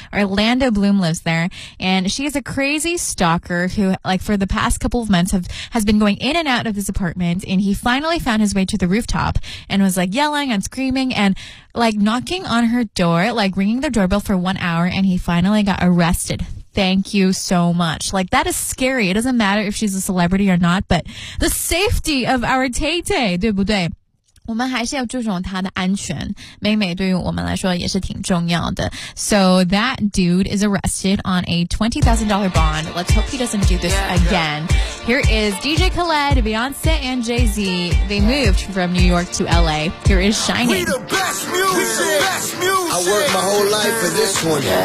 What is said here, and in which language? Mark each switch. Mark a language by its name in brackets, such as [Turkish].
[English] Orlando Bloom lives there, and she is a crazy stalker who, like, for the past couple of months has been going in and out of this apartment, and he finally found his way to the rooftop and was like yelling and screaming and. Like knocking on her door, like ringing the doorbell for 1 hour, and he finally got arrested. Thank you so much. Like, that is scary. It doesn't matter if she's a celebrity or not, but the safety of our Tay Tay, [Chinese] 对不对？我们还是要注重她的安全。美美对于我们来说也是挺重要的。 [English] So that dude is arrested on a $20,000 bond. Let's hope he doesn't do this again. Here is DJ Khaled, Beyonce, and Jay-Z. They moved from New York to L.A. Here is Shining. We the best music! Best music! I worked my whole life for this one.